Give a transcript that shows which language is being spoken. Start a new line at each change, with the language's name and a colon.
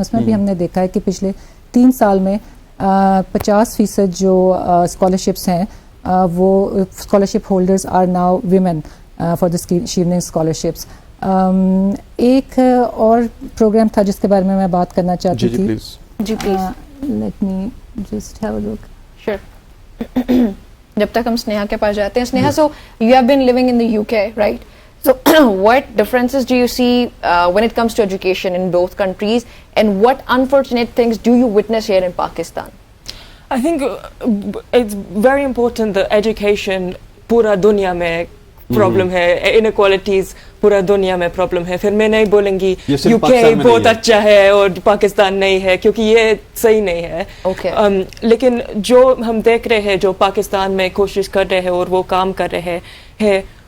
Urdu: اس میں بھی ہم نے دیکھا ہے کہ پچھلے 3 سال میں 50% جو اسکالرشپس ہیں وہ scholarship holders
English: Are now women for the Chevening scholarships.
Urdu: ایک اور پروگرام تھا جس کے بارے میں بات کرنا چاہتی تھی. جی please,
English: Let me just have a look. Sure.
Urdu: جب تک ہم سنیہا کے پاس جاتے ہیں,
English: Sneha, so you have been living in the UK, right? So what differences do you see when it comes to education in both countries, and what unfortunate things do you witness here in Pakistan? I think it's very important that
Urdu: education پورا دنیا میں problem ہے, انیکوالٹیز پورا دنیا میں problem ہے. پھر میں نہیں بولوں گی یو کے بہت اچھا ہے اور پاکستان نہیں ہے, کیونکہ یہ صحیح نہیں ہے. لیکن جو ہم دیکھ رہے ہیں جو پاکستان میں کوشش کر رہے ہیں اور وہ کام کر رہے ہیں,